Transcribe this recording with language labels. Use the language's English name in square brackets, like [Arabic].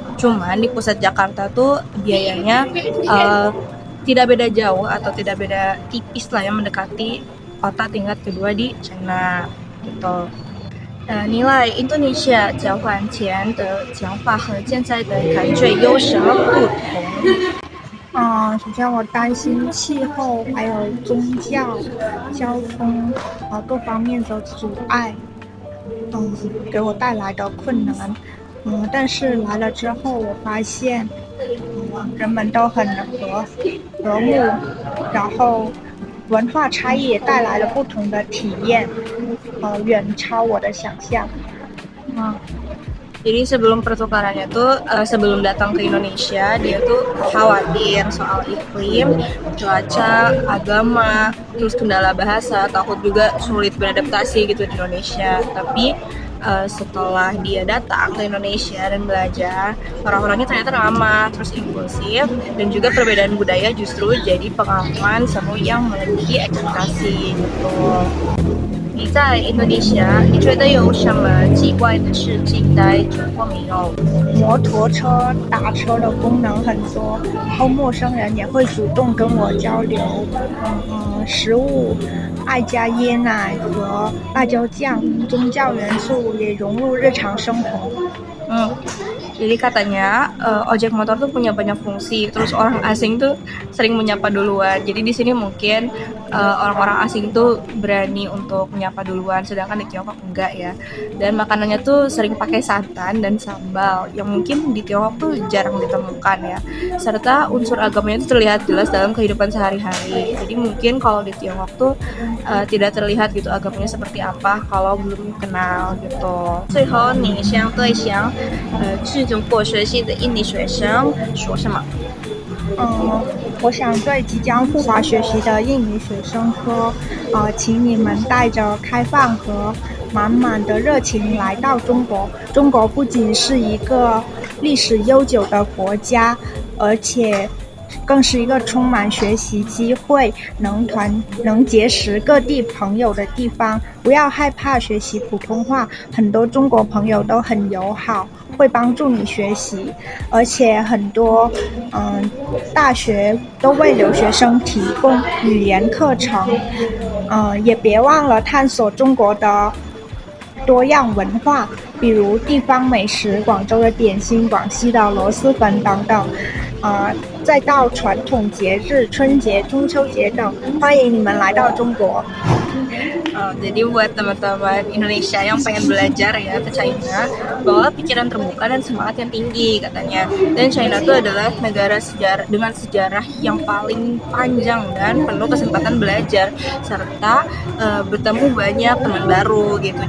[Indonesian] Cuman di pusat Jakarta tuh biayanya tidak beda jauh atau tidak beda tipis lah, yang mendekati kota tingkat kedua di China gitu. [Chinese] 你来印度尼西亚交换前的想法和现在的感觉有什么不同？首先我担心气候还有宗教、交通各方面的阻碍，给我带来的困难。但是来了之后，我发现，人们都很和睦，然后文化差异也带来了不同的体验，远超我的想象。 [Indonesian] Jadi sebelum pertukarannya tuh, sebelum datang ke Indonesia, dia tuh khawatir soal iklim, cuaca, agama, terus kendala bahasa, takut juga sulit beradaptasi gitu di Indonesia. Tapi setelah dia datang ke Indonesia dan belajar, orang-orangnya ternyata ramah, terus inklusif, dan juga perbedaan budaya justru jadi pengalaman seru yang melebihi ekspektasi gitu. [Chinese] 你在印度尼西亚，你觉得有什么奇怪的事情在中国没有？摩托车打车的功能很多，然后陌生人也会主动跟我交流。食物爱加椰奶和辣椒酱，宗教元素也融入日常生活。 [Indonesian] Jadi katanya ojek motor tuh punya banyak fungsi, terus orang asing tuh sering menyapa duluan. Jadi di sini mungkin orang-orang asing tuh berani untuk menyapa duluan, sedangkan di Tiongkok enggak ya. Dan makanannya tuh sering pakai santan dan sambal, yang mungkin di Tiongkok tuh jarang ditemukan ya. Serta unsur agamanya itu terlihat jelas dalam kehidupan sehari-hari. Jadi mungkin kalau di Tiongkok tuh tidak terlihat gitu agamanya seperti apa kalau belum kenal gitu. [Chinese] 最后你想对想去中国学习的印尼学生说什么？我想对即将赴华学习的印尼学生说，请你们带着开放和满满的热情来到中国。中国不仅是一个历史悠久的国家，而且更是一个充满学习机会、能结识各地朋友的地方。不要害怕学习普通话，很多中国朋友都很友好，会帮助你学习，而且很多大学都为留学生提供语言课程。也别忘了探索中国的多样文化，比如地方美食、广州的点心、广西的螺蛳粉等等。再到传统节日春节、中秋节等，欢迎你们来到中国。 [Indonesian] Jadi buat teman-teman Indonesia yang pengen belajar ya ke China, bawa pikiran terbuka dan semangat yang tinggi katanya. Dan China itu adalah negara dengan sejarah yang paling panjang dan penuh kesempatan belajar serta bertemu banyak teman baru gitu.